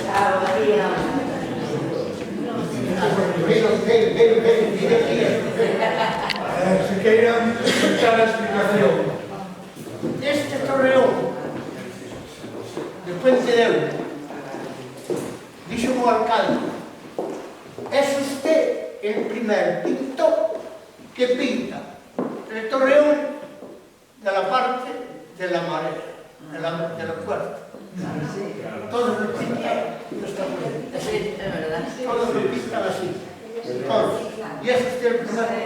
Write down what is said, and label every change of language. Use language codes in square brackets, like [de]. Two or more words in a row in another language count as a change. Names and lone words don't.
[gl] A ver, se queiran escuchar a explicación. Este torreón de Puente de Euro, dixo o alcalde, [es] es usted el primer pintor que pinta el torreón de la parte de la marea, de la puerta. Todos lo pintan, no está muy bien. Sí, es verdad. Todos lo pintan así. Todos. Y eso es el primer motor.